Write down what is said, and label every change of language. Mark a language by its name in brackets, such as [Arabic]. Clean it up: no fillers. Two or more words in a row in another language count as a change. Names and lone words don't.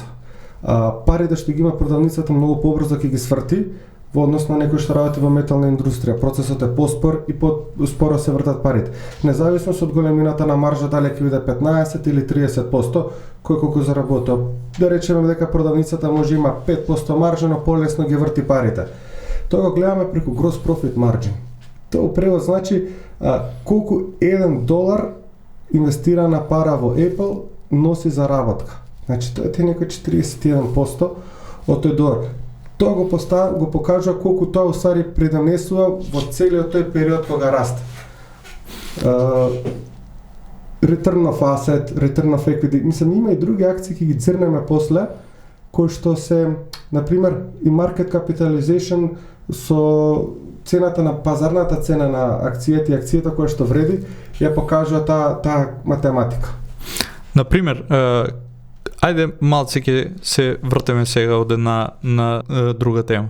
[Macedonian] Парите што ги има продавницата многу побрзо ќе ги сврти во однос на некој што работи во метална индустрија. Процесот е поспор и споро се вртат парите. Независно од големината на маржа, дали ќе биде 15 или 30%, кој колку заработува. Да речеме дека продавницата може има 5% маржа, но полесно ги врти парите. Тоа го гледаме преку [English] gross profit margin. [Macedonian] Тоа превод значи колку $1 инвестирана пара во Apple носи заработка. Значи тоа е некој 41% од тој долар. Тоа го покажува колку тоа усари придонесува во целиот тој период кога расте. [English] Return of asset, return of equity, [Macedonian] мислам има и други акции ќе ги црнеме после, кои што се, на пример, и [English] market capitalization [Macedonian] со цената на пазарната цена на акцијата и акцијата која што вреди, ја покажува таа математика. На пример, ајде малце ќе се вртеме сега од една на друга тема.